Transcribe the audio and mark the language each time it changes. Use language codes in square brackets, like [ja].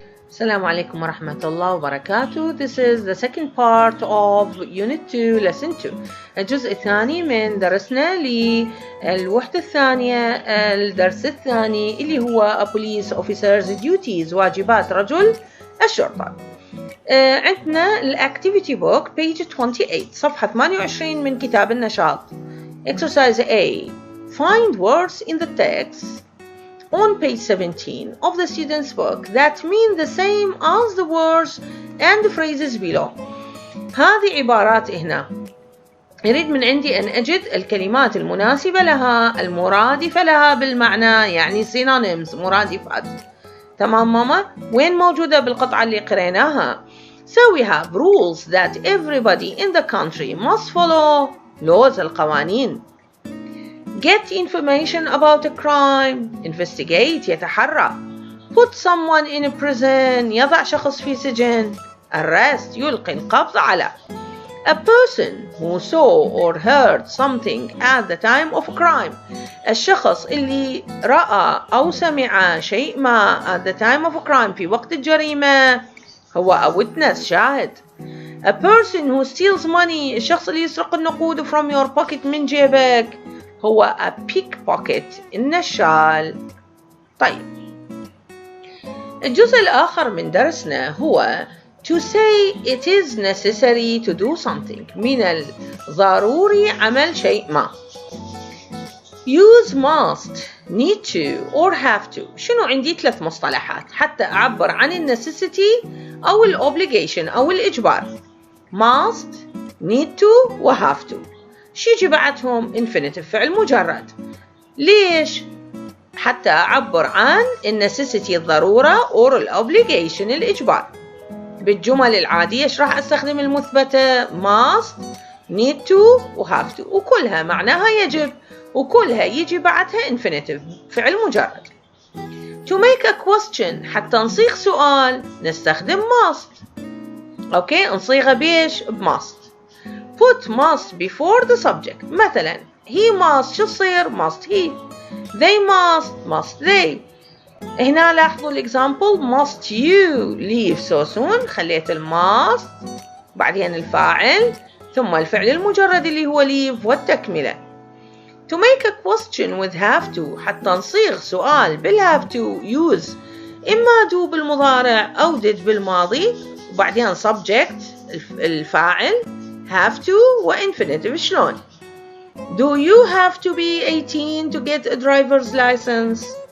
[ar] السلام عليكم ورحمة الله وبركاته. [en] This is the second part of Unit 2 Lesson 2. [ar] الجزء الثاني من درسنا للوحدة الثانية الدرس الثاني اللي هو [en] A Police Officer's Duties [ar] واجبات رجل الشرطة. عندنا الأكتيفيتي بوك [en] page 28 [ar] صفحة 28 من كتاب النشاط. [en] Exercise A. Find words in the text on page 17 of the student's book that mean the same as the words and the phrases below. [ar] هذه عبارات هنا يريد من عندي أن أجد الكلمات المناسبة لها المرادفة لها بالمعنى، يعني synonyms مرادفات. تمام ماما؟ وين موجودة بالقطعة اللي قريناها؟ [en] So we have rules that everybody in the country must follow. laws القوانين. Get information about a crime. Investigate يتحرى. Put someone in a prison. [ar] يضع شخص في سجن. Arrest يلقي القبض على. [en] A person who saw or heard something at the time of a crime. [ar] الشخص اللي رأى أو سمع شيء ما [en] at the time of a crime [ar] في وقت الجريمة هو [en] a witness [ar] شاهد. [en] A person who steals money. [ar] الشخص اللي يسرق النقود [en] from your pocket [ar] من جيبك هو [en] a pickpocket [ar] النشال. طيب الجزء الآخر من درسنا هو [en] to say it is necessary to do something. [ar] من الضروري عمل شيء ما. [en] use must, need to or have to. [ar] شنو عندي 3 مصطلحات حتى أعبر عن necessity أو obligation أو الإجبار. [en] must, need to و have to. [ar] شي يجي بعدهم infinitive فعل مجرد. ليش؟ حتى أعبر عن necessity الضرورة or obligation الإجبار. بالجمل العادية إيش راح أستخدم المثبتة؟ [en] must, need to [ar] و [en] have to، [ar] وكلها معناها يجب، وكلها يجي بعدها infinitive فعل مجرد. [en] to make a question [ar] حتى نصيغ سؤال نستخدم [en] must. [ar] أوكي نصيغه بيش؟ must. [en] put must before the subject. مثلا he must [ar] شو تصير؟ [en] must he. they must they. [ar] هنا لاحظوا الإكزامبل [en] must you leave so soon. [ar] خليت must بعدين الفاعل ثم الفعل المجرد اللي هو leave والتكملة. [en] to make a question with have to [ar] حتى نصيغ سؤال [en] بالhave to use إما do [ar] بالمضارع أو [en] did [ar] بالماضي وبعدين [en] subject الفاعل have to وinfinitive. شلون؟ do you have to be 18 to get a driver's license?